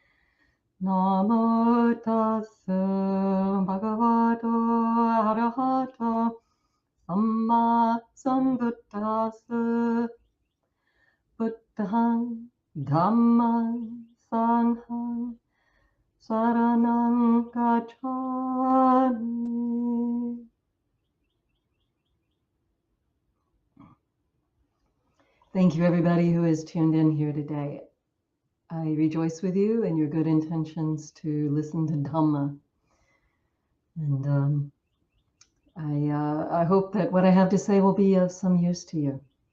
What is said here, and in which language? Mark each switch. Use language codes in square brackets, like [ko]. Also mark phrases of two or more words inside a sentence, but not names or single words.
[pi] Namo tassa bhagavato arahato samma sambuddhassa. Buddhang Dhammang Sanghang Saranang Gacchami. [en] Thank you, everybody who is tuned in here today. I rejoice with you and your good intentions to listen to Dhamma. And I hope that what I have to say will be of some use to you.